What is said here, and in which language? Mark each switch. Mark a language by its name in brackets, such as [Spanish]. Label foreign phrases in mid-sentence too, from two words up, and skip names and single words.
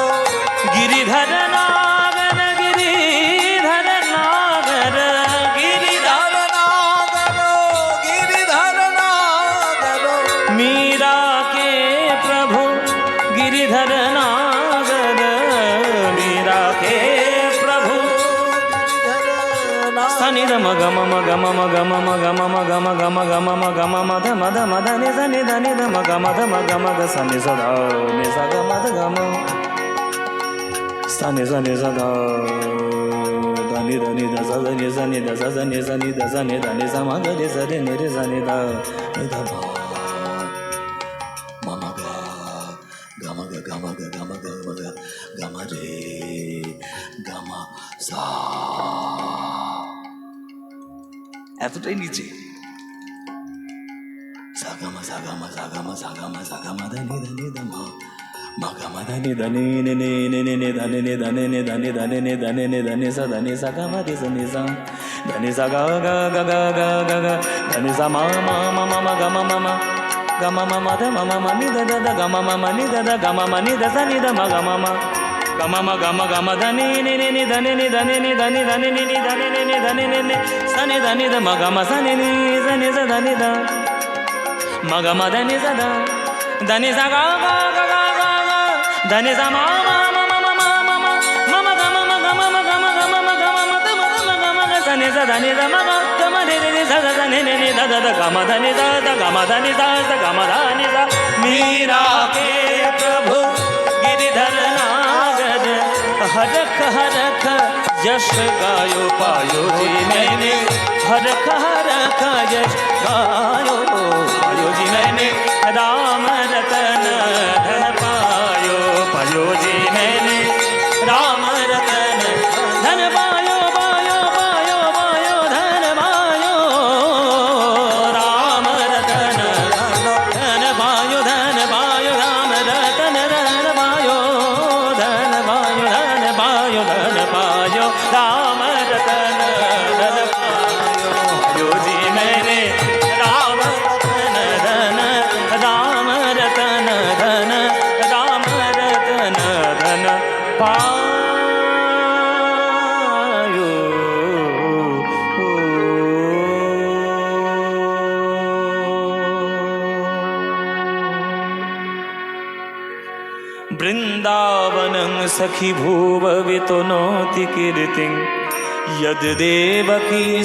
[Hindi] गिरिधर नागर, गिरिधर नागर, गिरिधर नागरो, गिरिधर नागरो, मीरा के प्रभु गिरिधर नागर, मीरा के प्रभु सनि ध म ग म म ग म म ग म म ग म म ग म ग म ग म म ग म म ध म ध म ध नि ध नि ध नि ध म ग म ध म ग म ग स नि स ध नि स ग म ध ग म स नि स नि स ध ध नि ध नि ध स ध नि स नि ध स ध नि स नि ध स नि ध नि स म ग रि स रि नि रि स नि ध नि ध म म म ग ग म ग ग म ग ग म ग म ग ग म रे ग म सा [Bangla] এতটাই নিচে সাগামা সাগামা সাগামা সাগামা সাগামা ধানি ধানি ধামা মাগামা ধানি ধানি নে নে নে নে নে ধানি নে ধানি নে ধানি ধানি নে ধানি নে ধানি সা ধানি সাগামা রে সা নি সা ধানি সা গা গা গা গা গা গা গা ধানি সা মা মা মা মা মা গা মা মা মা গা মা মা মা ধা মা মা মা নি ধা ধা ধা গা মা মা মা নি ধা ধা গা মা মা নি ধা সা নি ধা মা গা মা মা gama ma gama gama dhani ni ni ni dhani ni dhani ni dhani dhani ni ni dhani ni ni dhani ni ni sani dhani dha ma gama sani ni sani sa dhani dha ma gama dhani sa dha dhani sa ga ga ga ga ga ga dhani sa ma ma ma ma ma ma ma ma ma ma gama ma gama ma gama gama ma gama ma dha ma dha ma gama ga sani sa dhani dha ma ga gama re re re sa sa ni ni ni dha dha dha gama dhani sa dha gama dhani sa [Hindi] sa gama dhani sa मीरा के प्रभु गिरिधर नागर हरख हरख यश गायो पायो जी मैंने हरख हरख यश गायो पायो जी मैंने राम रतन धन पायो पायो जी मैंने राम रतन धन पायो पायो पायो पायो धन पायो राम रतन धन पायो राम रतन धन पायो धन पायो धन पायो धन पायो राम रतन धन पायो यो जी मैंने राम रतन धन राम रतन धन राम रतन धन पायो [Sanskrit] वृंदावनं सखी भूववितुनोति कीर्तिं यद् देवकी